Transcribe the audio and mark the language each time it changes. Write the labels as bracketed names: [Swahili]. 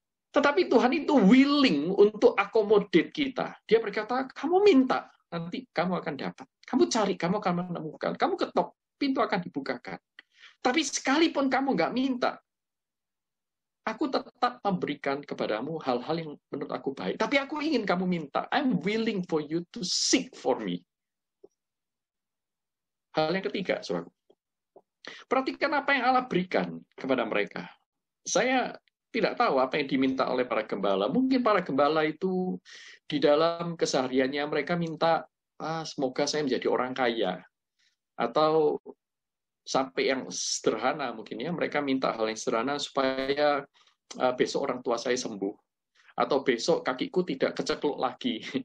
[Indonesian] Tetapi Tuhan itu [English] willing [Indonesian] untuk [English] accommodate [Indonesian] kita. Dia berkata, kamu minta, nanti kamu akan dapat. Kamu cari, kamu akan menemukan. Kamu ketok, pintu akan dibukakan. Tapi sekalipun kamu nggak minta, aku tetap memberikan kepadamu hal-hal yang menurut aku baik. Tapi aku ingin kamu minta. [English] I'm willing for you to seek for me. [Indonesian] Hal yang ketiga, saudaraku. Perhatikan apa yang Allah berikan kepada mereka. Saya tidak tahu apa yang diminta oleh para gembala. Mungkin para gembala itu di dalam kesehariannya mereka minta, semoga saya menjadi orang kaya. Atau sampai yang sederhana mungkin ya, mereka minta hal yang sederhana supaya besok orang tua saya sembuh, atau besok kakiku tidak kecekluk lagi.